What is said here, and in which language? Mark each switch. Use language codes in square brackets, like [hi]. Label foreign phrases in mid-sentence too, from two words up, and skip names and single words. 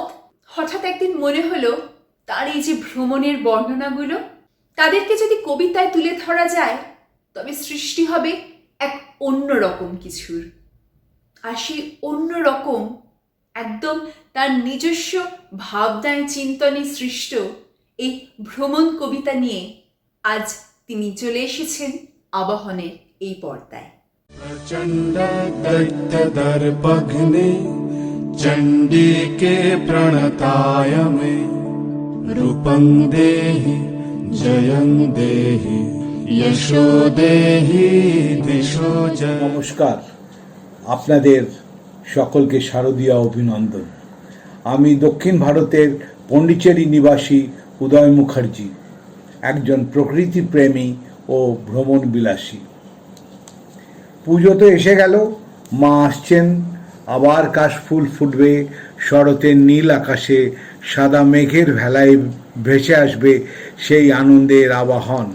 [bn] হঠাৎ একদিন মনে হলো তার এই যে ভ্রমণের বর্ণনাগুলো, তাদেরকে যদি কবিতায় তুলে ধরা যায় তবে সৃষ্টি হবে এক অন্য রকম কিছুর। আর সেই অন্য রকম একদম তার নিজস্ব ভাবনায় চিন্তনে সৃষ্ট এই ভ্রমণ কবিতা নিয়ে আজ তিনি চলে এসেছেন আবাহনের এই পর্দায়। [sa] प्रचंड दैत्य दर्पघ्ने चंडी के प्रणताय मे रूपं देहि जयं देहि यशो देहि दिशो जय। [bn] নমস্কার, আপনাদের সকলকে শারদীয়া অভিনন্দন। আমি দক্ষিণ ভারতের পণ্ডিচেরি নিবাসী উদয় মুখার্জি, একজন প্রকৃতি প্রেমী ও ভ্রমণ বিলাসী। পুজো তো এসে গেল, মা আসছেন, আবার কাশফুল ফুটবে, শরতের নীল আকাশে সাদা মেঘের ভেলায় ভেসে আসবে সেই আনন্দের আবাহন।